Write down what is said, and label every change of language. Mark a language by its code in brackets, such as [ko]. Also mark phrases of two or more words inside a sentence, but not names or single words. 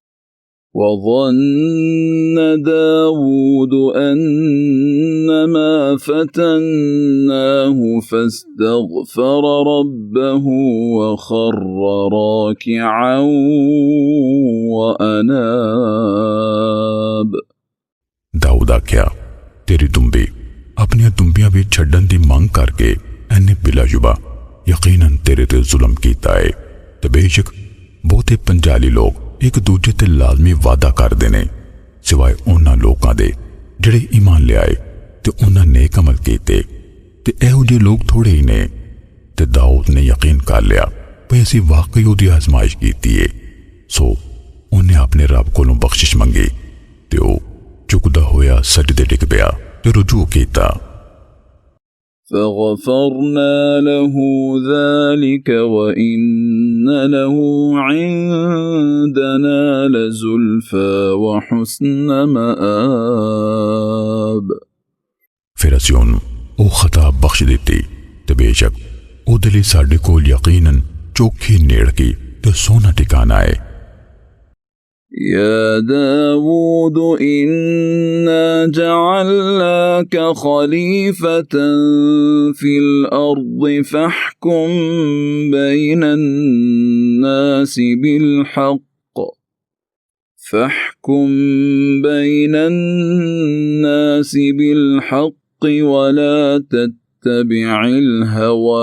[ar] وظن داود أنما فتناه فاستغفر ربه وخر راكعا وأناب। [pa] ਦਾਊਦ ਆਖਿਆ ਤੇਰੀ ਦੁੰਬੀ ਅਪਣੀ ਦੁੰਬੀਆਂ ਭੀ ਛੱਡਣ ਦੀ ਮੰਗ ਕਰਕੇ ਇਨ੍ਹੇਂ ਬਿਲਾਸ਼ੁਬਾ ਯਕੀਨਨ ਤੇਰੇ ਤੇ ਜ਼ੁਲਮ ਕੀਤਾ ਹੈ। ਤੇ ਬੇਸ਼ੱਕ ਬਹੁਤੇ ਪੰਜਾਲੀ ਲੋਕ ਇਕ ਦੂਜੇ ਤੇ ਲਾਜ਼ਮੀ ਵਾਦਾ ਕਰਦੇ ਨੇ ਸਿਵਾਏ ਉਨ੍ਹਾਂ ਲੋਕਾਂ ਦੇ ਜਿਹੜੇ ਈਮਾਨ ਲਿਆਏ ਤੇ ਉਨ੍ਹਾਂ ਨੇਕ ਅਮਲ ਕੀਤੇ ਤੇ ਇਹੋ ਜਿਹੇ ਲੋਕ ਥੋੜ੍ਹੇ ਹੀ ਨੇ। ਤੇ ਦਾਊਦ ਨੇ ਯਕੀਨ ਕਰ ਲਿਆ ਭਈ ਅਸੀਂ ਵਾਕਈ ਉਹਦੀ ਆਜ਼ਮਾਇਸ਼ ਕੀਤੀ ਹੈ, ਸੋ ਉਨ੍ਹੇਂ ਅਪਣੇ ਰੱਬ ਕੋਲੋਂ ਬਖ਼ਸ਼ਿਸ਼ ਮੰਗੀ ਤੇ ਉਹ ਝੁਕਦਾ ਹੋਇਆ ਸਜਦੇ ਡਿੱਗ ਪਿਆ ਤੇ ਰੁਜੂ ਕੀਤਾ। [ar] فغفرنا له ذلك وإن له عندنا لزلفى وحسن مآب। [pa] ਫਿਰ ਅਸੀਂ ਉਹਨੂੰ ਉਹ ਖ਼ਤਾ ਬਖ਼ਸ਼ ਦਿੱਤੀ ਤੇ ਬੇਸ਼ੱਕ ਉਹਦੇ ਲਈ ਸਾਡੇ ਕੋਲ ਯਕੀਨਨ ਚੋਖੀ ਨੇੜਕੀ ਤੇ ਸੋਹਣਾ ਟਿਕਾਣਾ ਹੈ। [ar] يا داود إنا جعلناك خليفة في الأرض فاحكم بين الناس بالحق ولا تتبع الهوى